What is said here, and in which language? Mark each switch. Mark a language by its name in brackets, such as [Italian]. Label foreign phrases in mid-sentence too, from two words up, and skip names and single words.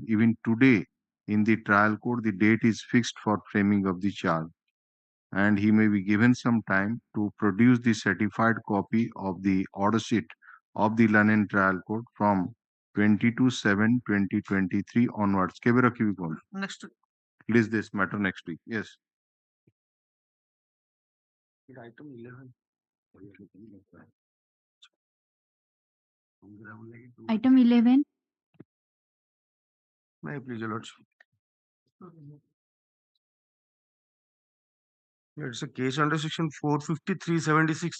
[English] Even today in the trial court, the date is fixed for framing of the charge. And he may be given some time to produce the certified copy of the order sheet of the London trial court from 22/7/2023 onwards. [Odia] କେବେ ରଖିବି କଣ? [English] Next week. List this matter next week. Yes. Item 11. Item 11. May I please, your lordship? It's a case under section 453/76.